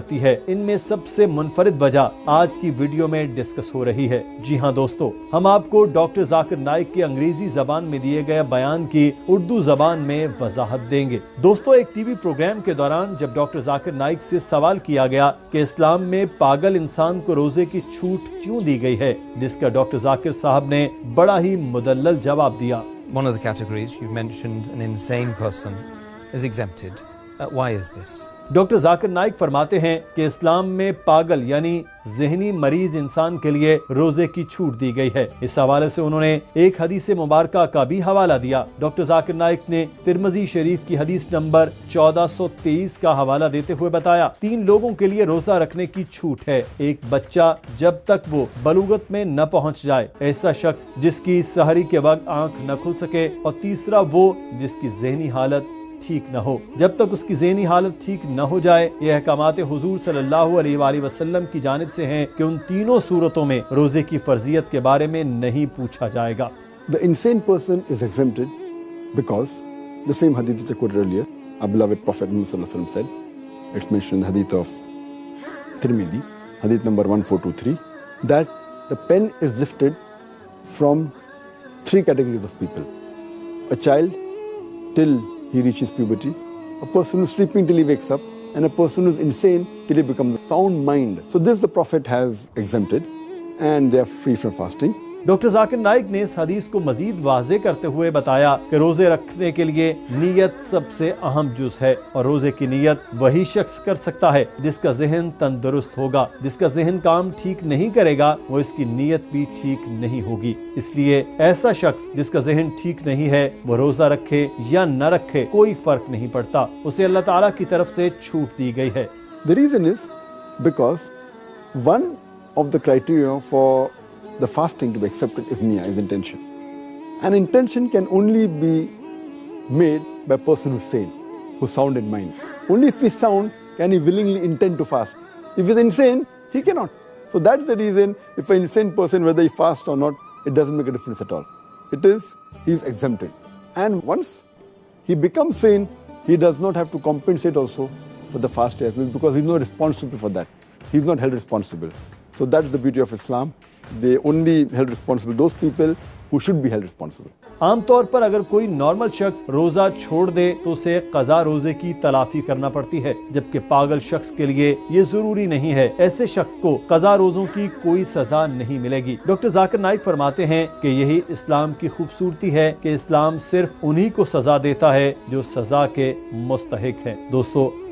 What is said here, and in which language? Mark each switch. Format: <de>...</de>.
<ur>کرتی ہے۔ ان میں سب سے منفرد وجہ آج کی ویڈیو میں ڈسکس ہو رہی ہے۔ جی ہاں دوستو، ہم آپ کو ڈاکٹر ذاکر نائک کے انگریزی زبان میں دیے گئے بیان کی اردو زبان میں وضاحت دیں گے۔ دوستو، ایک ٹی وی پروگرام کے دوران جب ڈاکٹر ذاکر نائک سے سوال کیا گیا کہ اسلام میں پاگل انسان کو روزے کی چھوٹ کیوں دی گئی ہے، جس کا ڈاکٹر ذاکر صاحب نے بڑا ہی مدلل جواب دیا۔</ur> <en>One of the categories you've mentioned, an insane person, is exempted. Why is this?</en> <ur>Doctor Zakir Naik فرماتے ہیں کہ اسلام میں پاگل یعنی ذہنی مریض انسان کے لیے روزے کی چھوٹ دی گئی ہے۔ اس حوالے سے انہوں نے ایک حدیث مبارکہ کا بھی حوالہ دیا۔ ڈاکٹر ذاکر نائک نے ترمذی شریف کی حدیث نمبر 1423 کا حوالہ دیتے ہوئے بتایا، 3 لوگوں کے لیے روزہ رکھنے کی چھوٹ ہے۔ ایک بچہ جب تک وہ بلوغت میں نہ پہنچ جائے، ایسا شخص جس کی سحری کے وقت آنکھ نہ کھل سکے، اور تیسرا وہ جس کی ذہنی حالت ٹھیک نہ ہو۔ جب تک اس کی ذہنی حالت ٹھیک نہ ہو جائے، یہ احکامات حضور صلی اللہ علیہ وآلہ وسلم کی جانب سے ہیں کہ ان تینوں صورتوں میں روزے کی فرضیت کے بارے میں نہیں پوچھا جائے گا۔</ur> <en>The insane person is exempted because the same hadith which I quoted earlier, our beloved Prophet Muhammad sallallahu alaihi wasallam said, it's mentioned in the hadith of Tirmidhi, hadith number 1423, that the pen is lifted from 3 categories of people: a child till he reaches puberty, a person who's sleeping till he wakes up, and a person who's insane till he becomes a sound mind. So this the Prophet has exempted, and they are free from fasting.</en> <ur>Doctor Zakir Naik نے اس حدیث کو مزید واضح کرتے ہوئے بتایا کہ روزے رکھنے کے لیے نیت سب سے اہم جز ہے، اور روزے کی نیت وہی شخص کر سکتا ہے جس کا ذہن تندرست ہوگا۔ جس کا ذہن کام ٹھیک نہیں کرے گا، وہ اس کی نیت بھی ٹھیک نہیں ہوگی۔ اس لیے ایسا شخص جس کا ذہن ٹھیک نہیں ہے، وہ روزہ رکھے یا نہ رکھے کوئی فرق نہیں پڑتا، اسے اللہ تعالیٰ کی طرف سے چھوٹ دی گئی ہے۔</ur> <en>The reason is because one of the criteria for the fasting to be accepted is niyyah, is intention. And intention can only be made by a person who's sane, who's sound in mind. Only if he's sound can he willingly intend to fast. If he's insane, he cannot. So that's the reason if an insane person, whether he fasts or not, it doesn't make a difference at all. It is, he's exempted. And once he becomes sane, he does not have to compensate also for the fast as well, because he's not responsible for that. He's not held responsible. So that's the beauty of Islam. They only held responsible those people who should be held responsible.</en> <ur>عام طور پر اگر کوئی normal شخص روزہ چھوڑ دے تو اسے قضا روزے کی تلافی کرنا پڑتی ہے، جبکہ پاگل شخص کے لیے یہ ضروری نہیں ہے۔ ایسے شخص کو قضا روزوں کی کوئی سزا نہیں ملے گی۔ ڈاکٹر ذاکر نائک فرماتے ہیں کہ یہی اسلام کی خوبصورتی ہے کہ اسلام صرف انہی کو سزا دیتا ہے جو سزا کے مستحق ہیں۔ دوستو،</ur>